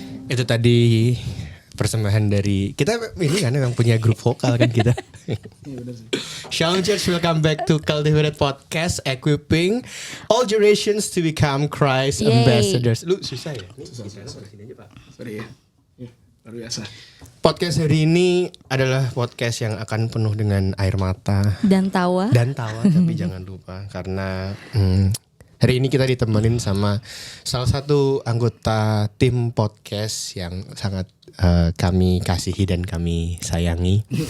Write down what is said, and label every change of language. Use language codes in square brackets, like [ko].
[id] Itu tadi persembahan dari kita ini kan yang punya grup vokal kan kita. [en] Shalom Church, welcome back to Cultivated Podcast, equipping all generations to become Christ ambassadors. [id] Lu susah ya? Susah. Sorry ya. Luar biasa. Podcast hari ini adalah podcast yang akan penuh dengan air mata dan tawa. Tapi jangan lupa karena hari ini kita ditemenin sama salah satu anggota tim podcast yang sangat kami kasihi dan kami sayangi.